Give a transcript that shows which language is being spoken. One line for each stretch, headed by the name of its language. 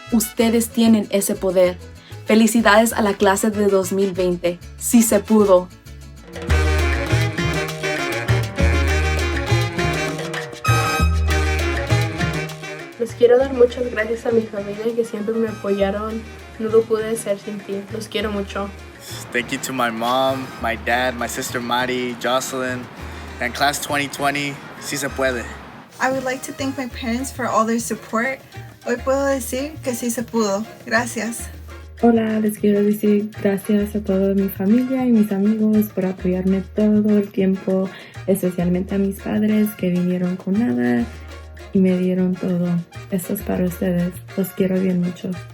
Spanish: Ustedes tienen ese poder. Felicidades a la clase de 2020. Sí se pudo. Les quiero dar muchas gracias a mi familia que siempre me apoyaron. No lo pude hacer sin ti. Los quiero mucho.
English: Thank you to my mom, my dad, my sister Mari, Jocelyn, and class 2020.
Spanish: Sí se puede.
English: I would like to thank my parents for all their support.
Spanish: Hoy puedo decir que sí se pudo. Gracias. Hola, les quiero decir gracias a toda mi familia y mis amigos por apoyarme todo el tiempo, especialmente a mis padres que vinieron con nada y me dieron todo. Esto es para ustedes. Los quiero bien mucho.